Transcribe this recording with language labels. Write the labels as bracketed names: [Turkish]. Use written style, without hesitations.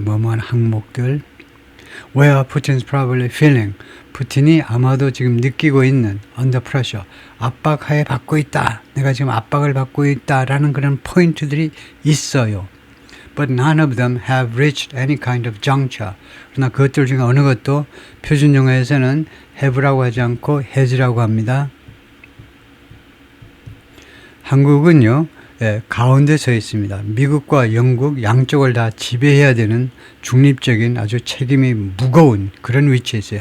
[Korean] 뭐뭐한 항목들 [English] where Putin's probably feeling [Korean] 푸틴이 아마도 지금 느끼고 있는 [English] under pressure [Korean] 압박하에 받고 있다. 내가 지금 압박을 받고 있다라는 그런 포인트들이 있어요. [English] But none of them have reached any kind of juncture. [Korean] 그러나 그것들 중에 어느 것도 표준 용어에서는 have라고 하지 않고 has라고 합니다. 한국은요, 가운데 서 있습니다. 미국과 영국 양쪽을 다 지배해야 되는 중립적인 아주 책임이 무거운 그런 위치에 있어요.